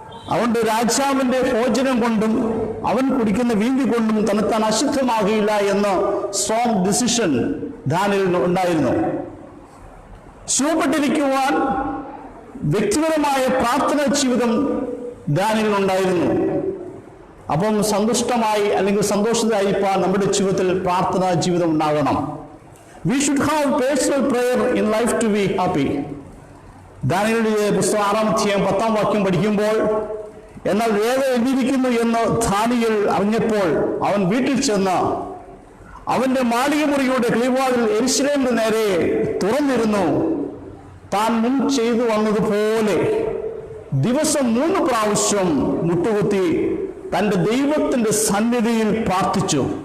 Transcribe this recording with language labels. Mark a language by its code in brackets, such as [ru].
[ml] അതുകൊണ്ട് രാജാവിന്റെ ഭോജനം കൊണ്ടും അവൻ കുടിക്കുന്ന വീഞ്ഞു കൊണ്ടും തന്നെത്താൻ അശുദ്ധമാകുകയില്ല എന്ന സ്ട്രോങ് ഡിസിഷൻ ദാനിയേലിന് ഉണ്ടായിരുന്നു. ശുഭപ്പെട്ടിരിക്കുവാൻ വ്യക്തിപരമായ പ്രാർത്ഥനാ ജീവിതം ദാനിയേലിനുണ്ടായിരുന്നു. അപ്പം സന്തുഷ്ടമായി അല്ലെങ്കിൽ സന്തോഷത്തിലായിരിക്കാൻ നമ്മുടെ ജീവിതത്തിൽ പ്രാർത്ഥനാ ജീവിതം ഉണ്ടാകണം. [en] We should have personal prayer in life to be happy. [ml] ദാനിയേലിന്റെ പുസ്തകം 6-ാം അധ്യായം 10-ാം വാക്യം പഠിക്കുമ്പോൾ, എന്നാൽ വേദന എഴുതിയിരിക്കുന്നു എന്ന് ദാനിയേൽ അറിഞ്ഞപ്പോൾ അവൻ വീട്ടിൽ ചെന്ന് അവന്റെ മാളികമുറിയുടെ കിളിവാതിൽ യെരൂശലേമിന്റെ നേരെ തുറന്നിരുന്നു. താൻ മുൻ ചെയ്തു വന്നതുപോലെ ദിവസം 3 പ്രാവശ്യം മുട്ടുകുത്തി തന്റെ ദൈവത്തിന്റെ സന്നിധിയിൽ പ്രാർത്ഥിച്ചു.